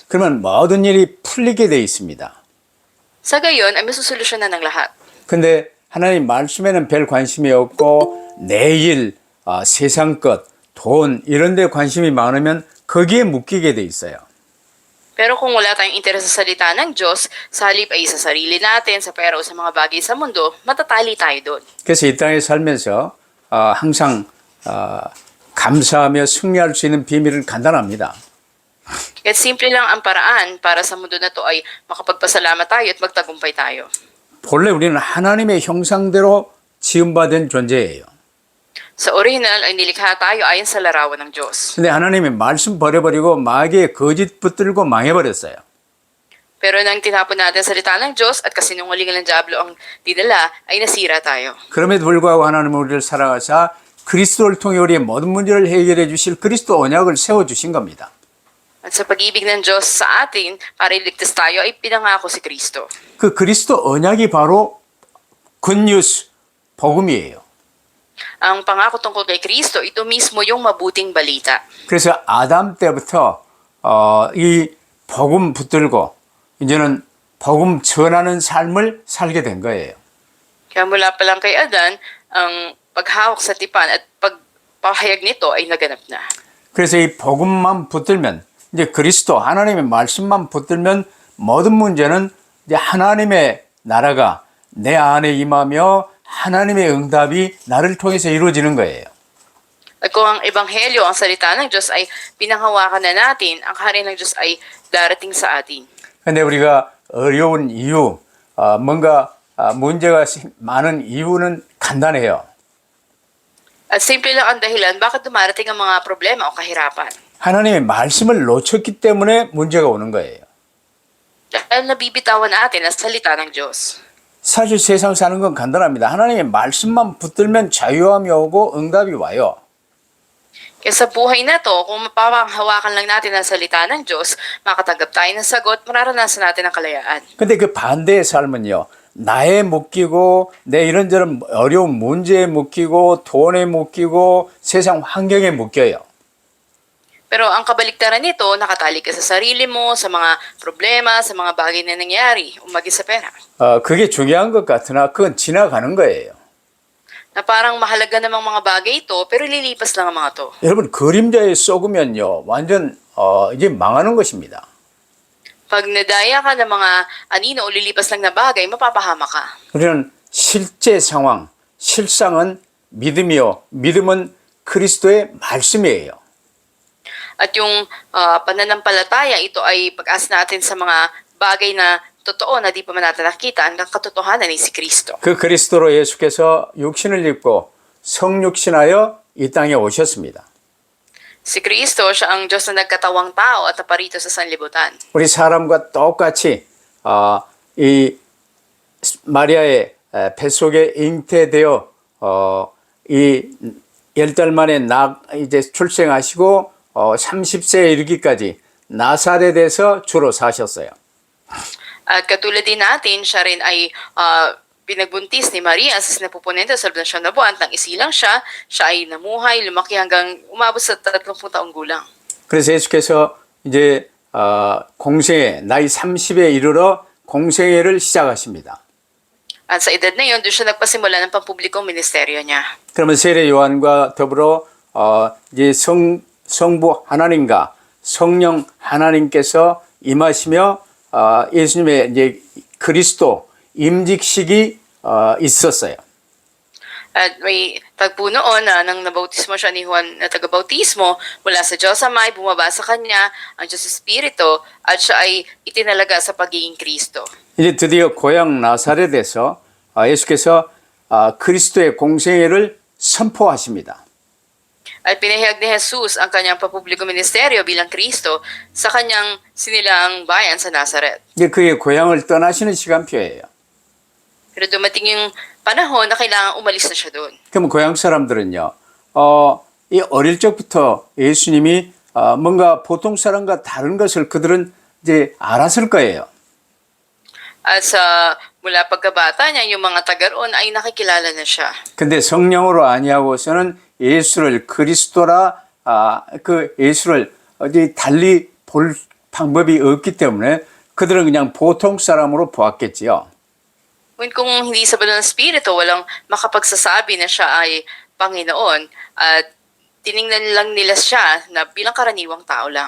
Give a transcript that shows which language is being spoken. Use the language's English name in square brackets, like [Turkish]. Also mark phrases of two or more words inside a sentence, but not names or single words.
[Korean] 그러면 모든 일이 풀리게 돼 있습니다. [Filipino] Sa gayon ay masusolusyonan ng lahat. [Korean] 근데 하나님 말씀에는 별 관심이 없고 내일, 세상 것, 돈 이런 데 관심이 많으면 거기에 묶이게 돼 있어요. [Filipino] Pero kung wala tayong interes sa salita ng Diyos, sa halip ay sa sarili natin, sa pera o sa mga bagay sa mundo, matatali tayo doon. [Korean] 그래서 이 땅에 살면서 항상 감사하며 승리할 수 있는 비밀은 간단합니다. [Filipino] At simple lang ang paraan para sa mundo na to ay makapagpasalamat tayo at magtagumpay tayo. [Korean] 본래 우리는 하나님의 형상대로 지음받은 존재예요. [Filipino] Sa original ay nilikha tayo ayon sa larawan ng Diyos. [Korean] 근데 하나님의 말씀 버려버리고 마귀의 거짓 붙들고 망해버렸어요. [Filipino] Pero nang tinapon natin sa salita ng Diyos at kasinungalingan ng Diablo ang dinala, ay nasira tayo. [Korean] 그럼에도 불구하고 하나님은 우리를 사랑하사 그리스도를 통해 우리의 모든 문제를 해결해 주실 그리스도 언약을 세워주신 겁니다. [Filipino] At sa pag-ibig ng Diyos sa atin, para iligtas tayo, ay pinangako si Kristo. [Korean] 그 그리스도 언약이 바로 굿뉴스, 복음이에요. [Filipino] Ang pangako tungkol kay Kristo, ito mismo yung mabuting balita. [Korean] 그래서 아담 때부터 이 복음 붙들고 이제는 복음 전하는 삶을 살게 된 거예요. [Filipino] Kaya mula pa lang kay Adan, ang paghawak sa tipan at pagpahayag nito ay naganap na. [Korean] 그래서 이 복음만 붙들면 이제 그리스도 하나님의 말씀만 붙들면 모든 문제는 이제 하나님의 나라가 내 안에 임하며 하나님의 응답이 나를 통해서 이루어지는 거예요. [Filipino] At kung ang Ebanghelyo, ang salita ng Diyos ay pinanghawakan na natin, ang kaharian ng Diyos ay darating sa atin. [Korean] 근데 우리가 어려운 이유, 뭔가 문제가 많은 이유는 간단해요. [Filipino] At simple lang ang dahilan bakit dumarating ang mga problema o kahirapan. [Korean] 하나님의 말씀을 놓쳤기 때문에 문제가 오는 거예요. [Filipino] Dahil nabibitawan natin ang salita ng Diyos. [Korean] 사실 세상 사는 건 간단합니다. 하나님의 말씀만 붙들면 자유함이 오고 응답이 와요. [Filipino] Kaya sa buhay na to, kung mapapanghawakan lang natin ang salita ng Diyos, makatanggap tayo ng sagot, mararanasan natin ang kalayaan. [Korean] 근데 그 반대의 삶은요. 나에 묶이고 내 이런저런 어려운 문제에 묶이고 돈에 묶이고 세상 환경에 묶여요. [Filipino] Pero ang kabaliktaran nito, nakatali ka sa sarili mo, sa mga problema, sa mga bagay na nangyari, umagi sa pera. [Korean] 그게 중요한 것 같으나 그건 지나가는 거예요. [Filipino] Na parang mahalaga namang mga bagay ito, pero lilipas lang ang mga to. [Korean] 여러분 그림자에 쏘으면요 완전 이제 망하는 것입니다. [Filipino] Pag nadaya ka ng mga anino o lilipas lang na bagay, mapapahama ka. [Korean] 우리는 실제 상황, 실상은 믿음이요. 믿음은 그리스도의 말씀이에요. [Filipino] At yung pananampalataya, ito ay pag-asa natin sa mga bagay na totoo na di pa man natin nakita ang katotohanan ni si Kristo. [Korean] 그 그리스도로 예수께서 육신을 입고 성육신하여 이 땅에 오셨습니다. [Filipino] Si Kristo, siya ang Diyos na nagkatawang tao at naparito sa sanlibutan. [Korean] 우리 사람과 똑같이 이 마리아의 뱃속에 잉태되어 이 10달 만에 이제 출생하시고 30세에 이르기까지 나사렛에서 주로 사셨어요. [Filipino] At katulad din natin, siya rin ay pinagbuntis ni Maria sa sinapupunento sa loob ng 9 na buwan. Nang isilang siya ay namuhay, lumaki hanggang umabot sa 30 taong gulang. [Korean] 그래서 예수께서 이제 공생애 나이 30에 이르러 공생애를 시작하십니다. [Filipino] At sa edad na yun, doon siya nagpasimula ng pampublikong ministeryo niya. [Korean] 그러면 세례 요한과 더불어 이제 성부 하나님과 성령 하나님께서 임하시며 예수님의 이제 그리스도 임직식이 있었어요. [Filipino] At may tagpo noon na nang nabautismo siya ni Juan na taga-bautismo, mula sa Diyos Amay, bumaba sa kanya ang Diyos Espiritu at siya ay itinalaga sa pagiging Kristo. [Korean] 이제 드디어 고향 나사렛에서 예수께서 그리스도의 공생애를 선포하십니다. [Filipino] At pinahayag ni Jesus ang kanyang papublikong ministeryo bilang Kristo sa kanyang sinilang bayan sa Nazareth. [Korean] 이제 그의 고향을 떠나시는 시간표예요. [Filipino] Pero dumating yung panahon na kailangan umalis na siya doon. [Korean] 그럼 고향 사람들은요, 이 어릴 적부터 예수님이 뭔가 보통 사람과 다른 것을 그들은 이제 알았을 거예요. [Filipino] At mula pagkabata niya, yung mga taga roon ay nakikilala na siya. [Korean] 근데 성령으로 아니하고서는 예수를 그리스도라 그 예수를 어디 달리 볼 방법이 없기 때문에 그들은 그냥 보통 사람으로 보았겠지요. [Filipino] Kung hindi sa banal na Espiritu, walang makapagsasabi na siya ay Panginoon at tiningnan lang nila siya na bilang karaniwang tao lang.